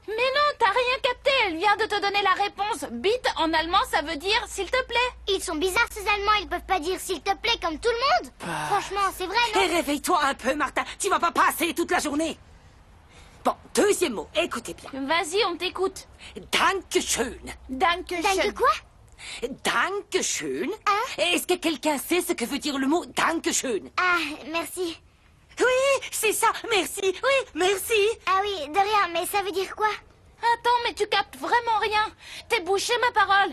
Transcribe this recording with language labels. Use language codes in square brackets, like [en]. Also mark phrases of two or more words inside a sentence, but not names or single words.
[fr] Mais non, t'as rien capté, elle vient de te donner la réponse. Bite, en allemand, ça veut dire s'il te plaît. Ils sont bizarres ces Allemands, ils peuvent pas dire s'il te plaît comme tout le monde. Franchement, c'est vrai, Et non? réveille-toi un peu, Martin. Tu vas pas passer toute la journée. Bon, deuxième mot, écoutez bien. Vas-y, on t'écoute. Dankeschön. Dankeschön. Danke quoi? Dankeschön. Est-ce que quelqu'un sait ce que veut dire le mot Dankeschön? Ah, merci. Oui, c'est ça, merci. Oui, merci. Ah oui, de rien, mais ça veut dire quoi? Attends, mais tu captes vraiment rien. T'es bouché, ma parole.